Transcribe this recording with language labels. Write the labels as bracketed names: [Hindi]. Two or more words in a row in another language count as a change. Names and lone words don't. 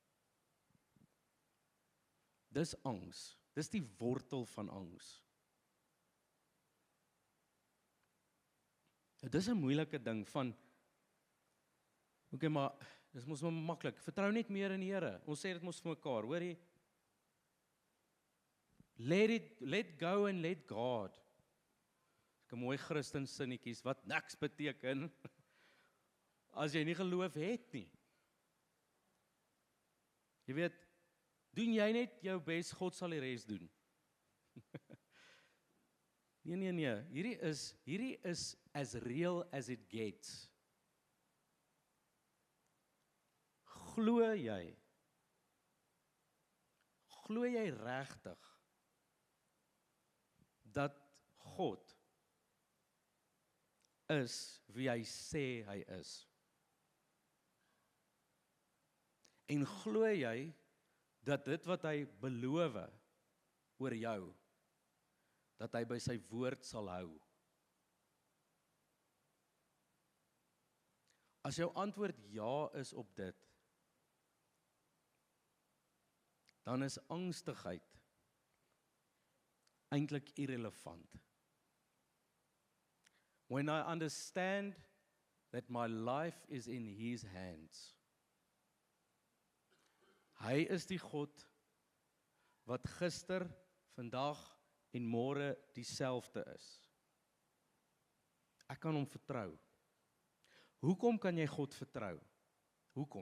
[Afrikaans] Dis angs. Dis die wortel van angs. Dis 'n moeilike ding van, okay, maar dis mos maar maklik. Vertrou net meer in die Here. Ons sê dit mos vir mekaar, hoor jy? [English] Let go and let God. [Afrikaans] Ek 'n mooi Christen sinnetjies wat niks beteken as jy nie geloof het nie. Jy weet, doen jy net jou bes, God sal die res doen. Nee. Hierdie is [English] as real as it gets. [Afrikaans] Glo jy regtig dat God is wie hy sê hy is? En glo jy dat dit wat hy beloof oor jou, dat hy by sy woord sal hou? As jou antwoord ja is op dit, dan is angstigheid eintlik irrelevant. [English] When I understand that my life is in His hands, [Afrikaans] hy is die God wat gister, vandag en môre dieselfde is. Ek kan hom vertrou. Hoekom kan jy God vertrou? Hoekom?